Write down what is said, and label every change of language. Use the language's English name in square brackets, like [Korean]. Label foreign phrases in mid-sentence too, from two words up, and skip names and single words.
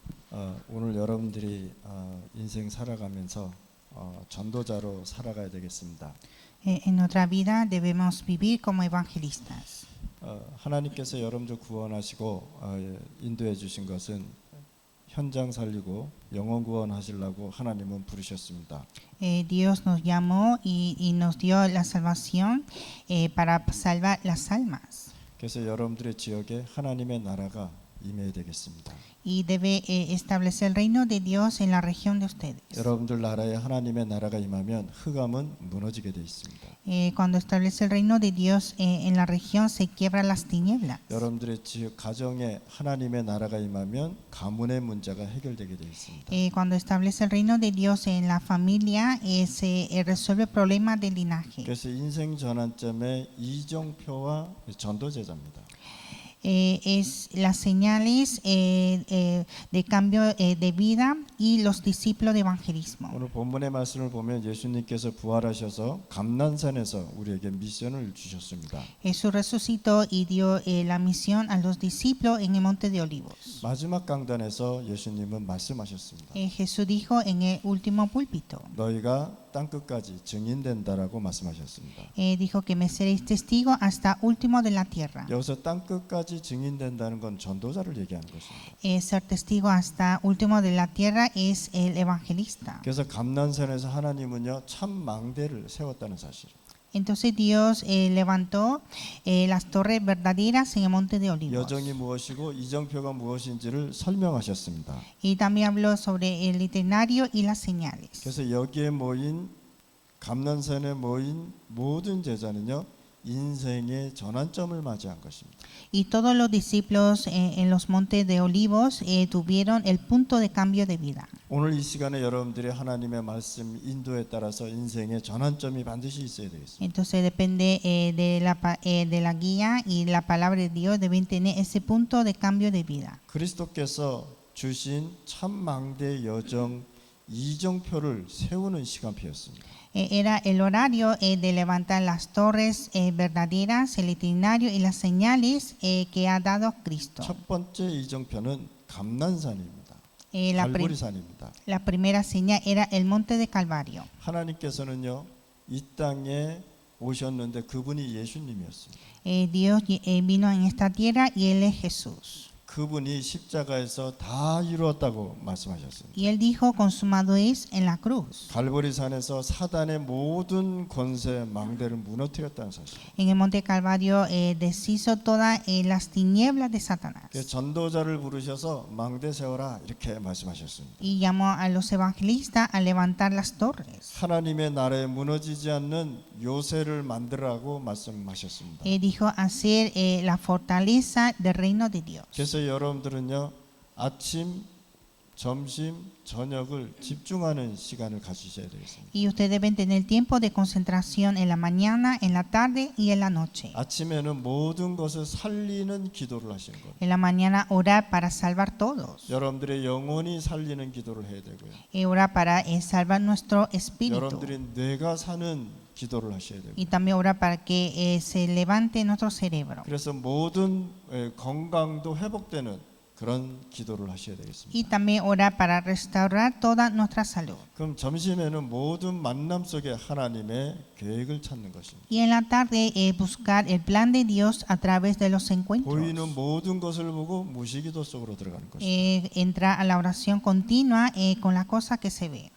[Korean] 오늘 여러분들이 인생 살아가면서 전도자로 살아가야 되겠습니다. [Spanish] En nuestra vida debemos vivir como evangelistas. [Korean] 하나님께서 여러분들 구원하시고 인도해 주신 것은 현장 살리고 영혼 구원하시려고 하나님은 부르셨습니다. [Spanish] Dios nos llamó y nos dio la salvación para salvar las almas. [Korean] 그래서 여러분들의 지역에 하나님의 나라가 임해야 되겠습니다. [Spanish] Y debe establecer el reino de Dios en la región de ustedes. [Korean] 여러분들 나라에 하나님의 나라가 임하면 흑암은 무너지게 돼 있습니다. [Spanish] Cuando establece el reino de Dios en la región se quiebran las tinieblas. [Korean] 여러분들의 지역 가정에 하나님의 나라가 임하면 가문의 문제가 해결되게 돼 있습니다. [Spanish] Cuando establece el reino de Dios en la familia se resuelve el problema del linaje. [Korean] 그래서 인생 전환점의 이정표와 전도제자입니다. [Spanish] Es las señales de cambio de vida y los discípulos de evangelismo. [Korean] 오늘 본문의 말씀을 보면 예수님께서 부활하셔서 감난산에서 우리에게 미션을 주셨습니다. [Spanish] Jesús resucitó y dio la misión a los discípulos en el monte de Olivos. [Korean] 마지막 강단에서 예수님은 말씀하셨습니다. [Spanish] Jesús dijo en el último púlpito, [Korean] 너희가 땅끝까지 증인된다라고 말씀하셨습니다. [Spanish] dijo que me seréis testigo hasta último de la tierra. [Korean] 여기서 땅끝까지 증인된다는 건 전도자를 얘기하는 것입니다. [Spanish] Ser testigo hasta último de la tierra es el evangelista. [Korean] 그래서 감난산에서 하나님은요 참 망대를 세웠다는 사실. [Spanish] Entonces Dios levantó las torres verdaderas en el monte de Olivos. [Korean] 여정이 무엇이고 이정표가 무엇인지를 설명하셨습니다. [Spanish] Y también habló sobre el itinerario y las señales. [Korean] 그래서 여기에 모인 감난산에 모인 모든 제자는요 인생의 전환점을 맞이한 것입니다. [Spanish] Y todos los discípulos en los montes de Olivos tuvieron el punto de cambio de vida. [Korean] 오늘 이 시간에 여러분들이 하나님의 말씀 인도에 따라서 인생의 전환점이 반드시 있어야 되겠습니다. [Spanish] Entonces depende de la guía y la palabra de Dios deben tener ese punto de cambio de vida. [Korean] 그리스도께서 주신 참 망대 여정 이정표를 세우는 시간표였습니다. [Spanish] Era el horario de levantar las torres verdaderas, el itinerario y las señales que ha dado Cristo. [Korean] 첫 번째 이정표는 감난산입니다. [Spanish] La [Korean] 갈보리산입니다. [Spanish] primera señal era el monte de Calvario. [Korean] 하나님께서는요 이 땅에 오셨는데 그분이 예수님이었습니다. [Spanish] Dios vino en esta tierra y Él es Jesús. [Korean] 그분이 십자가에서 다 이루었다고 말씀하셨습니다. [Spanish] Y Él dijo, consumado es en la cruz. [Korean] 갈보리산에서 사단의 모든 권세 망대를 무너뜨렸다는 사실. [Spanish] En el monte Calvario deshizo todas las tinieblas de Satanás. [Korean] 전도자를 부르셔서 망대 세워라 이렇게 말씀하셨습니다. [Spanish] Y llamó a los evangelistas a levantar las torres. [Korean] 하나님의 나라에 무너지지 않는 요새를 만들라고 말씀하셨습니다. [Spanish] Dijo hacer la fortaleza del reino de Dios. [Korean] 그래서 여러분들은요 아침, 점심, 저녁을 집중하는 시간을 가지셔야 되겠습니다. [Spanish] Y ustedes deben tener tiempo de concentración en la mañana, en la tarde y en la noche. [Korean] 아침에는 모든 것을 살리는 기도를 하시는 거예요. [Spanish] En la mañana orar para salvar todos. [Korean] 여러분들의 영혼이 살리는 기도를 해야 되고요. [Spanish] Y orar para salvar nuestro espíritu. [Korean] 여러분들이 뇌가 사는 기도를 하셔야 되고요. [Spanish] Y también orar para que se levante nuestro cerebro. [Korean] 그래서 모든 건강도 회복되는 그런 기도를 하셔야 되겠습니다. [Spanish] Y también orar para restaurar toda nuestra salud. [Korean] 그럼 점심에는 모든 만남 속에 하나님의 계획을 찾는 것입니다. [Spanish] Y en la tarde buscar el plan de Dios a través de los encuentros. [Korean] 보이는 모든 것을 보고 무시기도 속으로 들어가는 것입니다. [Spanish] Entrar a la oración continua con la cosa que se ve.